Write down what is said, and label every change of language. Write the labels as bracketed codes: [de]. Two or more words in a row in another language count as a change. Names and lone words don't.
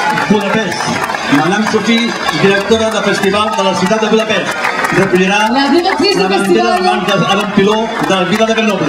[ca] Budapest. Madame Sophie, directora del Festival de la ciutat de Budapest. Recollirà [fr] la directrice du festival [ca] Adam Piló de la Vila de Grenoble.